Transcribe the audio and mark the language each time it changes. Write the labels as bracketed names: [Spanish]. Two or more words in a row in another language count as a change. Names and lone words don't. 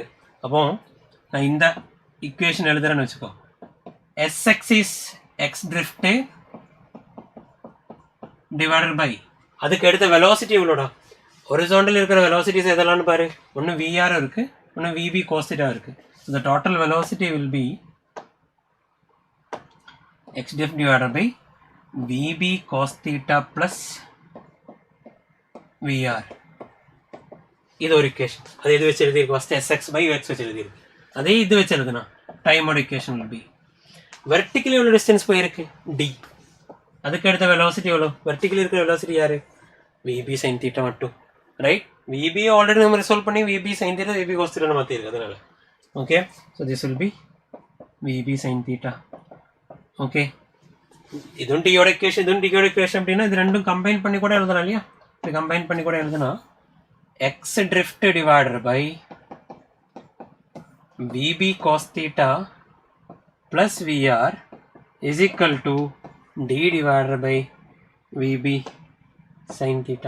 [Tamil] அப்போ நான் இந்த ஈக்குவேஷன் எழுதுறேன்னு வச்சுக்கோ. [English] sx is x drift divided by [Tamil] அதுக்கு எடுத்த வெலாசிட்டி எவ்வளோடா? ஹொரிசாண்டல் இருக்கிற வெலாசிட்டிஸ் எதெல்லாம்னு பாரு. ஒன்று விஆர் இருக்கு, ஒன்று [English] vb cos theta [Tamil] இருக்கு. [English] the total velocity will be x diff divided by vb cos theta plus vr. [Tamil] இது ஒரு equation. அது இது வச்சு எழுதிருக்கு. [English] first sx by x [Tamil] வச்சு எழுதிருக்கு. அதே இது வச்சு எழுதுனா டைமோட [English] equation will be vertically [Tamil] எவ்வளோ டிஸ்டன்ஸ் போயிருக்கு d. அதுக்கு அடுத்த velocity எவ்வளோ? vertically இருக்கிற velocity யாரு? [English] vb sin theta மட்டும், ரைட்? vb ஆல்ரெடி நம்ம ரிசால்வ் பண்ணி vb sin theta vb cos theta [Tamil] மாற்றி இருக்கு. [English] அதனால okay. so this will be vb sin theta. [Tamil] ஓகே, இதுவும் டியோட இக்குவேஷன், இதுவும் டியோட இக்குவேஷன். அப்படின்னா இது ரெண்டும் கம்பைன் பண்ணி கூட எழுதலாம் இல்லையா? இது கம்பைன் பண்ணி கூட எழுதுனா [English] x drift divided by vb cos theta plus vr is equal to d divided by vb sin theta.